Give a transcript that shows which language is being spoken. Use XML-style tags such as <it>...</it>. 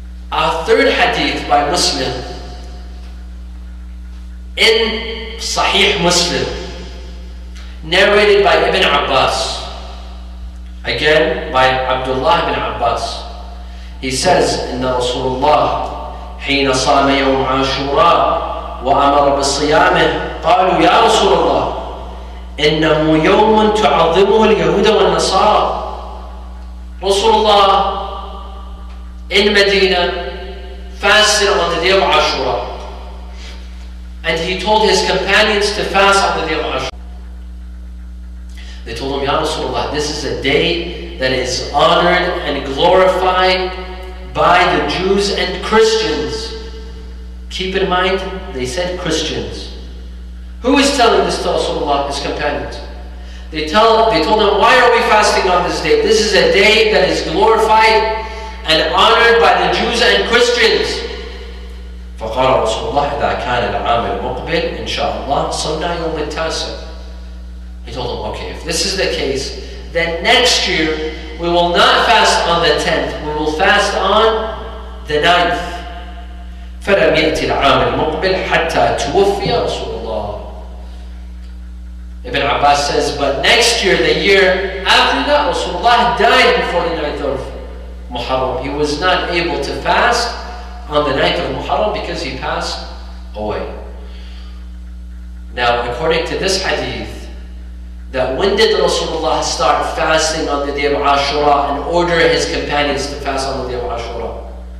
<en>Our third hadith by Muslim, in Sahih Muslim, narrated by Ibn Abbas, again by Abdullah ibn Abbas. He says,</en> <ar>إن رسول الله حين صام يوم عاشوراء وأمر بصيامه قالوا يا رسول الله إنه يوم تعظمه اليهود والنصارى.</ar> <en>Rasulullah in Medina fasted on the day of Ashura, and he told his companions to fast on the day of Ashura. They told him, Ya Rasulullah, this is a day that is honored and glorified by the Jews and Christians. Keep in mind, they said Christians. Who is telling this to Rasulullah, his companions? They told him, why are we fasting on this day? This is a day that is glorified and honored by the Jews and Christians.</en> <ar>فقال رسول الله إذا كان العام المقبل إن شاء الله صمنا يوم التاسع.</ar> <en>He told them, okay, if this is the case, then next year we will not fast on the 10th, we will fast on the 9th.</en> <ar>فلم يأتي العام المقبل حتى توفي رسول الله.</ar> <en>Ibn Abbas says, but next year, the year after that, Rasulullah died before the 9th of Muharram. He was not able to fast on the 9th of Muharram because he passed away. Now, according to this hadith, that when did Rasulullah start fasting on the day of Ashura and order his companions to fast on the day of Ashura?</en>